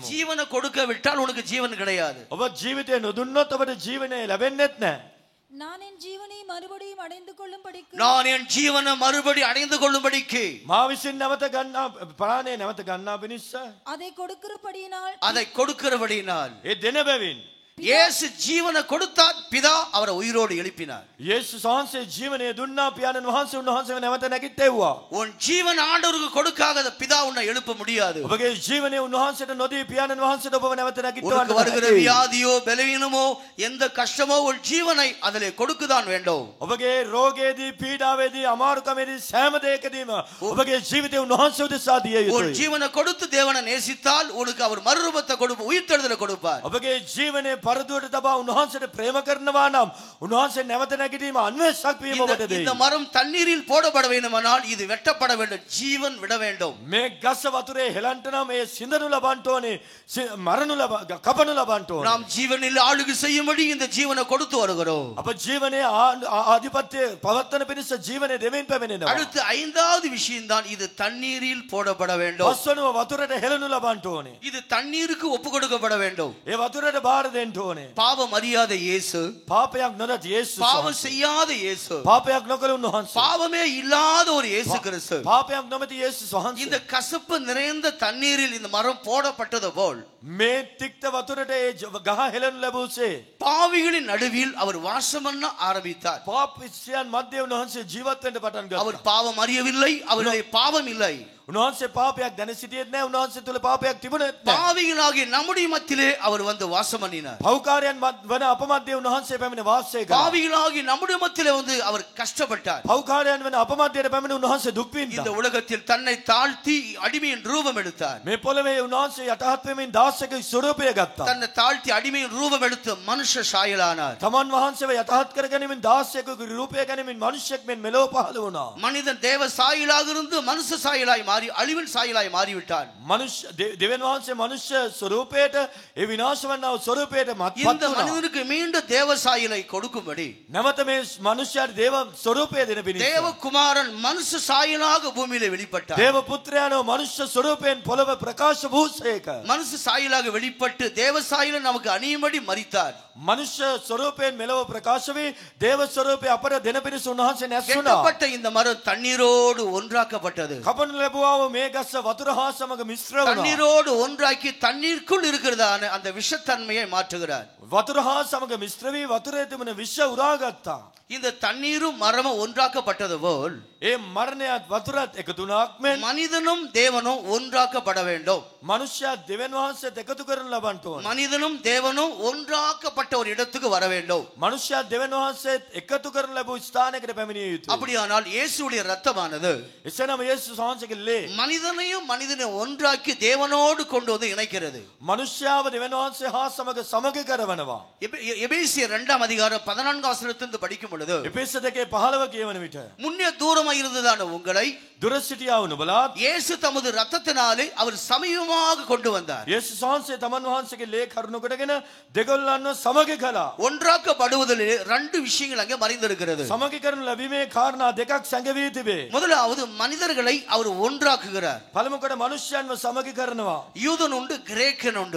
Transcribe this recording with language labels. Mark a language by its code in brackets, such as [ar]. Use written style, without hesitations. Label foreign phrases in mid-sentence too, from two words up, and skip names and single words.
[ta] ஜீவனை கொடுக்க விட்டால் உனக்கு ஜீவன் கிடையாது. [si] ඔබ ජීවිතය නොදුන්නොත් ඔබට ජීවනය ලැබෙන්නේත් නැහැ. [ta] நான் என் ஜீவனை மறுபடியும் அடைந்து கொள்ளும்படிக்கு நான் என் ஜீவனை மறுபடி அடைந்து கொள்ளும்படிக்கு [si] මා විසින් නැවත ගන්නා ප්‍රාණය නැවත ගන්නා පිණිස [ta] அதை கொடுக்கிறபடியினால் அதை கொடுக்கிறபடியினால் [si] ඒ දෙන බැවින් [ta] இயேசு ஜீவனை கொடுத்தார், பிதா அவரை உயிரோடு எழுப்பினார். [si] යේසුස් වහන්සේ ජීවනය දුන්නා. පියාණන් වහන්සේ උන්වහන්සේව නැවත නැගිට්ටෙව්වා. [ta] உன் ஜீவன் ஆண்டவருக்கு கொடுக்காத பிதா உன்னை எழுப்ப முடியாது. [si] ඔබගේ ජීවනය උන්වහන්සේට නොදී පියාණන් වහන්සේට ඔබව නැවත [ta] உனக்கு [si] නැගිටවන්න [ta] வருகிற [si] බැහැ. [ta] வியாதியோ பலவீனமோ எந்த கஷ்டமோ உன் ஜீவனை அதிலே கொடுக்குதான் வேண்டும். [si] ඔබගේ රෝගයේදී පීඩාවේදී අමාරුකමේදී සෑම දෙයකදීම ඔබගේ ජීවිතය උන්වහන්සේ උදෙසා දිය [ta] உன் [si] යුතුයි. [ta] ஜீவனை கொடுத்து தேவனை நேசித்தால் உனக்கு அவர் மறுரூபத்தை கொடுப்பார், உயிர்த்தெழுதலை கொடுப்பார். [si] ඔබගේ ජීවනයේ පරදුවට තබා උන්වහන්සේට ප්‍රේම කරනවා නම් උන්වහන්සේ නැවත නැගිටීම අන්වේෂක් වීම ඔබට දෙයි. [ta] இந்த மரம் தண்ணீரில் போடப்பட வேண்டுமானால் இது வெட்டப்பட வேண்டும், ஜீவன் விட வேண்டும். [si] මේ ගස වතුරේ හෙලන්ට නම් ඒ සිඳනු ලබන්ට ඕනේ, කපනු ලබන්ට ඕනේ. [ta] நாம் ஜீவனில் ஆளுகை செய்யும்படி இந்த ஜீவனை கொடுத்து வருகிறோம். [si] අප ජීවනයේ ආධිපත්‍ය පවත්වන පිණිස ජීවනය දෙමින් පැමිණෙනවා. [ta] அடுத்து 5வது விஷயம் தான் இது தண்ணீரில் போடப்பட வேண்டும். [si] පස්වනුව වතුරට හෙලනු ලබන්ට ඕනේ. [ta] இது தண்ணீருக்கு ஒப்பு கொடுக்கப்பட வேண்டும். [si] ඒ වතුරට බාර දෙන්න ඕනේ. [ta] பாவம் அறியாத இயேசு, [si] පාපයක් නොදත් යේසුස් [ta] பாவம் [si] වහන්සේ. [ta] செய்யாத இயேசு, [si] පාපයක් නොකළ උන්වහන්සේ. [ta] பாவமே இல்லாத ஒரு இயேசு கிறிஸ்து. [si] පාපයක් නොමැති යේසුස් වහන්සේ. [ta] இந்த கசப்பு நிறைந்த தண்ணீரில் இந்த மரம் போடப்பட்டது போல் [si] මේ තික්ත වතුරට ඒ ගහ හෙලනු ලැබුසේ [ta] பாவிகளின் நடுவில் அவர் வாசம் பண்ண ஆரம்பித்தார். [si] පාපිස්යන් මැදේ උන්වහන්සේ ජීවත් වෙන්න පටන් ගත්තා. [ta] அவர் பாவம் அறியவில்லை, அவருடைய பாவம் இல்லை. [si] උන්වහන්සේ පාපයක් දැන සිටියෙත් නැහැ. උන්වහන්සේ තුල පාපයක් තිබුණෙත් නැහැ. [ta] பாவிகளாகிய நம்முடைய மத்தியிலே அவர் வந்து வாசம் பண்ணினார். [si] පව්කාරයන් වන අප මැද්දේ උන්වහන්සේ පැමිණ වාසය කළා. [ta] பாவிகளாகிய நம்முடைய மத்தியிலே வந்து அவர் கஷ்டப்பட்டார். [si] පව්කාරයන් වන අප මැද්දේට පැමිණ උන්වහන්සේ දුක් [ta] இந்த [si] විඳා. [ta] உலகத்தில் தன்னை தாழ்த்தி அடிமையின் ரூபம் எடுத்தார். [si] මේ පොළවේ උන්වහන්සේ යටහත් වෙමින් දාසක ස්වරූපය ගත්තා. [ta] தன்னை தாழ்த்தி அடிமையின் ரூபம் எடுத்து மனுஷ சாயலானார். [si] තමන් වහන්සේව යටහත් කර ගැනීමෙන් දාසයෙකුගේ රූපය ගැනීමෙන් මිනිසෙක් මෙන් මෙලොව පහළ වුණා. [ta] மனிதன் தேவ சாயலாக இருந்து மனுஷ சாயலாய் மாறி அழிவின் சாயலாய் மாறிவிட்டான். [si] මනුෂ්‍ය දෙවියන් වහන්සේ මනුෂ්‍ය ස්වරූපයට ඒ විනාශ වන්නා වූ ස්වරූපයට මත්පත් [ta] இந்த [si] වුණා. [ta] மனிதனுக்கு மீண்டும் தேவ சாயலை கொடுக்கும்படி [si] නැවත මේ මනුෂ්‍යයාට දේව ස්වරූපය දෙන පිණිස [ta] தேவகுமாரன் மனுஷ சாயலாக பூமியிலே வெளிப்பட்டார். [si] දේව පුත්‍රයාණෝ මනුෂ්‍ය ස්වරූපයෙන් පොළව ප්‍රකාශ වූසේක. [ta] மனுஷ சாயலாக வெளிப்பட்டு தேவ சாயலை நமக்கு அணியும்படி மரித்தார். [si] මනුෂ්‍ය ස්වරූපයෙන් මෙලොව ප්‍රකාශ වී දේව ස්වරූපය අපට දෙන පිණිස උන්වහන්සේ නැස්සුණා. [ta] வெட்டப்பட்ட இந்த மரம் தண்ணீரோடு ஒன்றாக்கப்பட்டது. [si] කපනු ලැබුවා වූ මේ ගස්ස වතුර හා සමග මිශ්‍ර වුණා. [ta] தண்ணீரோடு ஒன்றாக்கி தண்ணீருக்குள் இருக்கிறதான அந்த விஷத்தன்மையை மாற்றுகிறார். [si] වතුර හා සමග මිශ්‍ර වී වතුරේ තිබෙන විෂ උරාගත්තා. [ta] இந்த தண்ணீரும் மரமும் ஒன்றாக்கப்பட்டது போல் [si] ඒ මරණයත් වතුරත් එකතු වුණාක් මෙන් [ta] மனிதனும் தேவனும் ஒன்றாக்கப்பட வேண்டும். [si] මනුෂ්‍යයා දෙවියන් වහන්සේත් එකතු කරන ලබන්න ඕන. [ta] மனிதனும் தேவனும் ஒன்றாக்கப்பட்ட ஒரு இடத்துக்கு வர வேண்டும். [si] මනුෂ්‍යයා දෙවියන් වහන්සේත් එකතු කරන ලැබූ ස්ථානයකට පැමිණිය යුතුයි. [ta] அப்படியானால் இயேசுவுடைய ரத்தமானது [si] එසේනම් යේසුස් වහන්සේගේ ලේ [ta] மனிதனையும் மனிதனை ஒன்றாக்கி தேவனோடு கொண்டு வந்து இணைக்கிறது. [si] මනුෂ්‍යයාව දෙවියන් වහන්සේ හා සමග සමග කරවනවා. [ta] எபேசியர் 2 அதிகாரம் 14 வசனத்திலிருந்து படிக்கும் பொழுது [si] එපෙස 2:15 කියවන විට [ta] முன்னே தூரமாய் இருந்ததான உங்களை [si] දුර සිටියා වූ නුඹලාත් [ta] இயேசு தமது ரத்தத்தினாலே அவர் சமீபமாக கொண்டு வந்தார். [si] යේසුස් වහන්සේ තමන් වහන්සේගේ ලේ කරුණු කොටගෙන දෙගොල්ලන්ව සමග කළා. [ta] ஒன்றாக்கப்படுவதிலே 2 விஷயங்கள் அங்கே மறைந்திருக்கிறது. [si] සමග කරන ලැබීමේ කාරණා දෙකක් සැඟවී තිබේ. [ta] முதலாவது மனிதர்களை அவர் ஒன்றாக்குகிறார். [si] පළමු කොට මනුෂ්‍යයන්ව සමග කරනවා. [ta] யூதன் உண்டு, கிரேக்கன் உண்டு,